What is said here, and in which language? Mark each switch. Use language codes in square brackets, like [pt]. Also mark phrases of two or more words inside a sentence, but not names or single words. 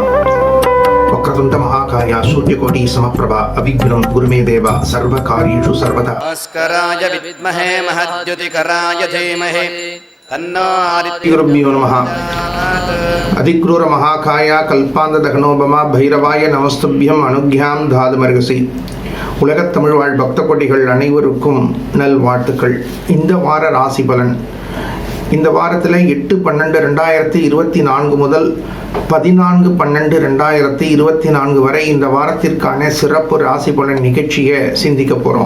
[sa] वक्रतुण्ड महाकाय सूर्यकोटि समप्रभा अविघ्नं गुरुमे देव सर्वकार्येषु सर्वदा। भास्कराय विद्महे महद्युतिकराय धीमहि तन्नो श्रीगुरुभ्यो नमः। अधिक्रूर महाकाय कल्पान्त दगनोपमा भैरवाय नमस्तुभ्यं अनुज्ञां தாதுமருகசி. [ta] உலகத் தமிழ் வாழ் பக்த கோடிகள் அனைவருக்கும் நல்வாழ்த்துக்கள். இந்த வார ராசி பலன். இந்த வாரத்தில் 8/12/2024 முதல் 14/12/2024 வரை இந்த வாரத்திற்கான சிறப்பு ராசி பலன் நிகழ்ச்சியை சிந்திக்க போகிறோம்.